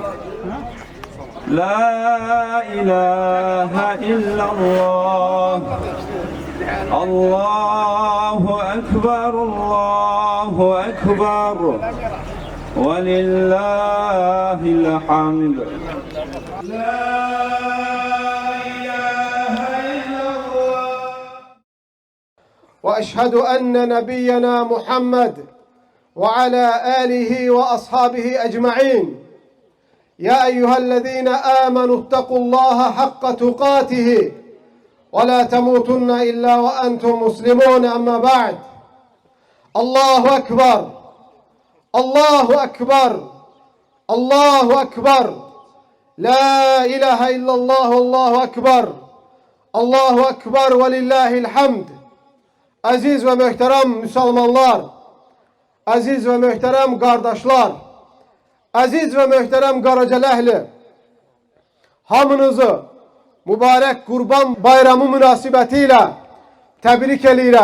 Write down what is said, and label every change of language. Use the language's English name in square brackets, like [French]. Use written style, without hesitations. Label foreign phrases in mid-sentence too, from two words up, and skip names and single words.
[Arabic] لا إله إلا الله. الله أكبر، الله أكبر. ولله الحمد. وأشهد أن نبينا محمد وعلى آله وأصحابه أجمعين يا أيها الذين آمنوا اتقوا الله حق تقاته ولا تموتن إلا وأنتم مسلمون أما بعد الله أكبر الله أكبر الله أكبر لا إله إلا الله الله أكبر الله أكبر ولله الحمد. [Azerbaijani] Aziz ve muhterem Müslümanlar, aziz ve muhterem kardeşler, aziz ve muhterem Qaracaləhli, hamınızı mübarek Qurban bayramı münasibetiyle tebrik edirəm.